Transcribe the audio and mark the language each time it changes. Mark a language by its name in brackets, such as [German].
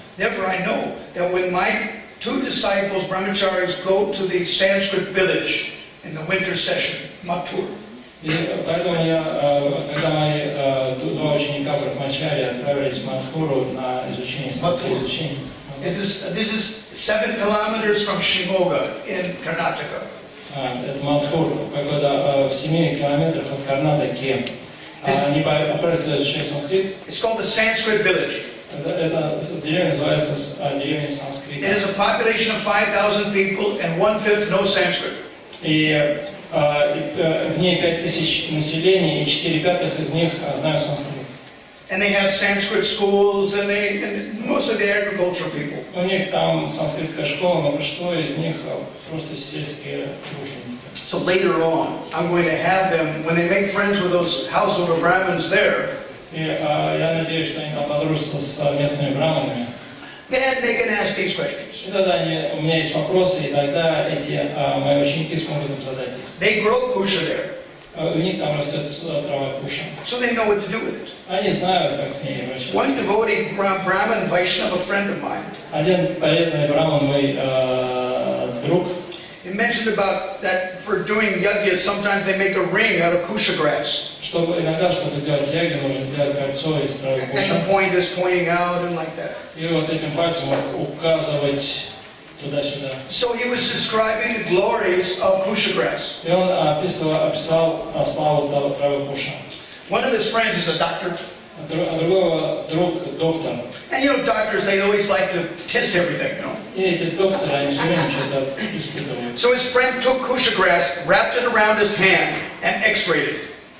[English] Therefore, I know that when my 2 disciples, brahmacharis, go to the Sanskrit village in the winter session, Mathur. [Russian] И поэтому когда мои 2 ученика Брахмачари отправились в Мадхуру на изучение санскрита. [English] This is 7 kilometers from Shimoga in Karnataka. [Russian] Это Мадхур, в 7 километрах от Карнатаки. Они отправились туда изучать санскрит. [English] It's called the Sanskrit village. [Russian] Эта деревня называется деревня санскрита. [English] It has a population of 5,000 people and 1/5 know Sanskrit. [Russian] И в ней 5000 населения, и 4/5 из них знают санскрит. [English] And they have Sanskrit schools, and mostly the agricultural people. [Russian] У них там санскритская школа, но большинство из них просто сельские труженики. [English] So later on, I'm going to have them, when they make friends with those household of Brahmins there, [Russian] И я надеюсь, что они там подружатся с местными браманами. [English] then they can ask these questions. [Russian] И тогда у меня есть вопросы, и тогда эти мои ученики смогут им задать их. [English] They grow kusha there, [Russian] У них там растет трава куша. [English] so they know what to do with it. [Russian] Они знают, как с ней обращаться. [English] One devotee, Brahmin Vaishnava, a friend of mine, [Russian] Один преданный браман, мой друг, [English] he mentioned about that for doing yajnas, sometimes they make a ring out of kusha grass. [Russian] чтобы иногда, чтобы сделать яги, нужно сделать кольцо из травы [English] And [Russian] куша. [English] the point is pointing out and like that. [Russian] И вот этим пальцем указывать туда-сюда. [English] So he was describing the glories of kusha grass. [Russian] И он описал славу травы куша. [English] One of his friends is a doctor. [Russian] А другой друг доктор. [English] And you know, doctors, they always like to test everything, you know. [Russian] И эти докторы, они все время что-то испытывают. [English] So his friend took kusha grass, wrapped it around his hand, and x-rayed it.